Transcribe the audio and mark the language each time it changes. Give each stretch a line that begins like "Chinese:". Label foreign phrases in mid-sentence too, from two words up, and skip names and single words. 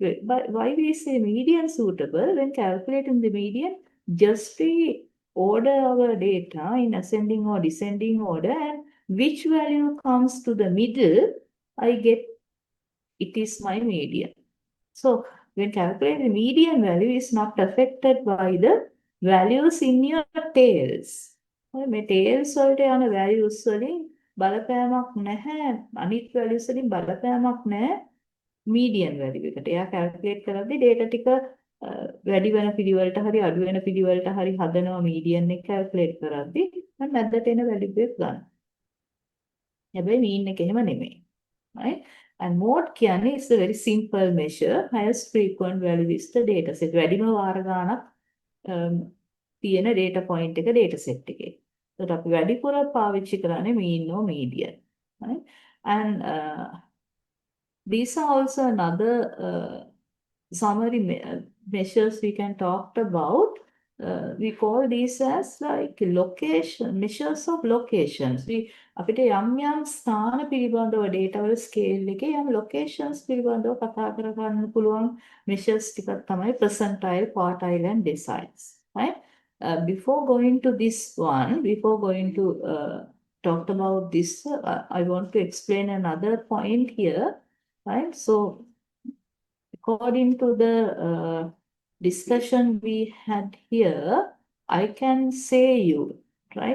English: But why we say median suitable? When calculating the median, just we order our data in ascending or descending order, and which value comes to the middle, I get it is my median. So when calculating the median value is not affected by the values in your tails.
Sinhala: මේ tails වලට යන values වලින් බලපෑමක් නැහැ. අනිත් values වලින් බලපෑමක් නැහැ
English: median value
Sinhala: එකට. එයා calculate කරද්දී data ටික වැඩි වෙන පිළිවෙලට හරි අඩු වෙන පිළිවෙලට හරි හදනවා median එක calculate කරද්දී මම මැදට එන value එක ගන්නවා. හැබැයි mean එක එහෙම නෙමෙයි.
English: Right? And mode කියන්නේ is a very simple measure. Highest frequent value is the data set.
Sinhala: වැඩිම වාර ගාණක් තියෙන
English: data point
Sinhala: එක
English: data set
Sinhala: එකේ. ඒකට අපි වැඩිපුර පාවිච්චි කරන්නේ
English: mean or median. Right? And these are also another summary measures we can talk about. We call these as like location, measures of locations.
Sinhala: අපිට යම් ස්ථාන පිළිබඳව data වල scale එකේ යම් locations පිළිබඳව කතා කර ගන්න පුළුවන් measures ටිකක් තමයි
English: percentile, quartile and deciles. Right? Before going to this one, before going to talk about this, I want to explain another point here. Right? So according to the discussion we had here, I can say you, right?